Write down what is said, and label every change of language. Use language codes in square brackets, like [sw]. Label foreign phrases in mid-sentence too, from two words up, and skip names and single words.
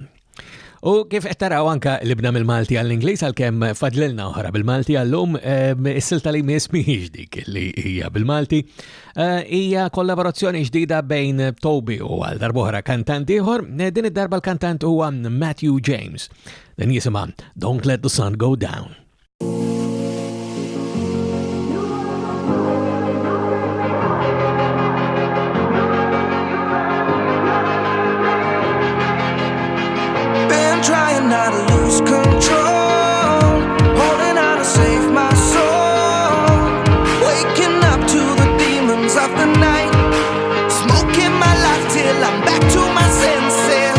[mt] U kif qed taraw anka libna mill-Malti għall-Ingliż għalkemm fadlilna oħra bil-Malti għallum is-silta li miss mhijiex dik li hija bil-Malti. Hija kollaborazzjoni ġdida bejn Toby u għal darbohra kantant ieħor. Din id-darba l-kantant huwa Matthew James. Din jisimha Don't Let the Sun Go Down. [en] Trying not to lose control, holding on to save my soul, waking up to the demons of the night, smoking my life till I'm back to my senses.